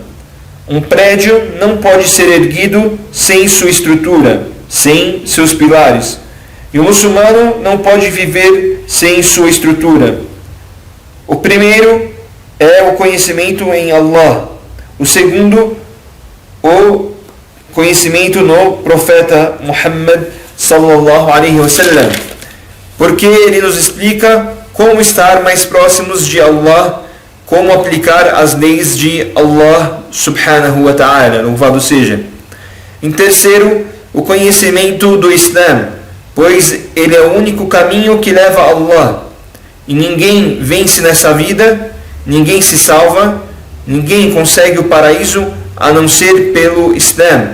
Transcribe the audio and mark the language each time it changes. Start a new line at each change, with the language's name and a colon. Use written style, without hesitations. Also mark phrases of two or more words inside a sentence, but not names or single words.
Portuguese: Um prédio não pode ser erguido sem sua estrutura, sem seus pilares. E o muçulmano não pode viver sem sua estrutura. O primeiro é o conhecimento em Allah. O segundo, o conhecimento no profeta Muhammad
Arabic: صلى الله عليه وسلم,
Portuguese: porque ele nos explica como estar mais próximos de Allah, como aplicar as leis de Allah
Arabic: سبحانه وتعالى,
Portuguese: louvado seja. Em terceiro, o conhecimento do Islã, pois ele é o único caminho que leva a Allah. E ninguém vence nessa vida, ninguém se salva, ninguém consegue o paraíso a não ser pelo Islã.